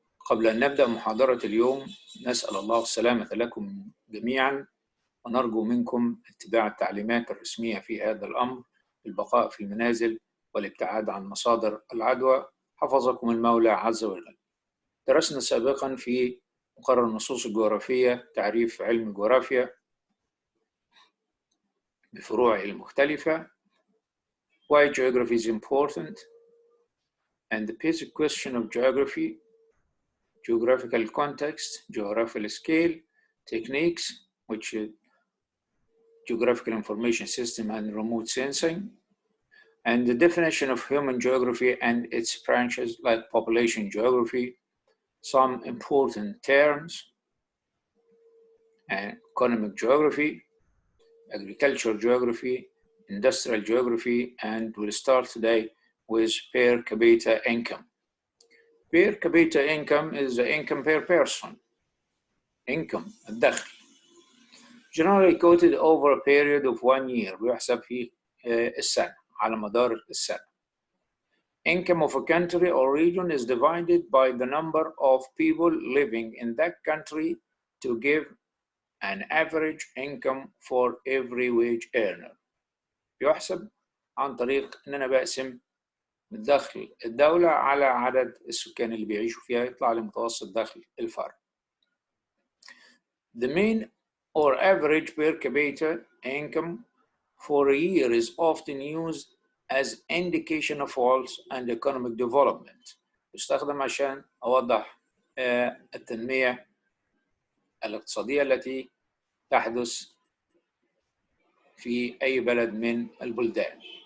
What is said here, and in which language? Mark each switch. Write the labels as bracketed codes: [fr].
[ar] قبل أن نبدأ محاضرة اليوم نسأل الله السلامة لكم جميعا، ونرجو منكم اتباع التعليمات الرسمية في هذا الأمر، البقاء في المنازل والابتعاد عن مصادر العدوى، حفظكم المولى عز وجل. درسنا سابقا في مقرر النصوص الجغرافية تعريف علم الجغرافيا بفروعه المختلفة. [en] Why geography is important and the basic question of geography, geographical context, geographical scale, techniques, which is geographical information system and remote sensing, and the definition of human geography and its branches like population geography, some important terms, and economic geography, agricultural geography, industrial geography, and we'll start today with per capita income. Per capita income is the income per person, income, الدخل, generally quoted over a period of 1 year, [ar] بيحسب في السنة على مدار السنة. [en] Income of a country or region is divided by the number of people living in that country to give an average income for every wage earner. [ar] يحسب عن طريق إن أنا بقسم دخل الدولة على عدد السكان اللي بيعيشوا فيها، يطلع لي متوسط دخل الفرد. [en] The mean or average per capita income for a year is often used as indication of wealth and economic development. [ar] يستخدم عشان أوضح التنمية الاقتصادية التي تحدث في أي بلد من البلدان.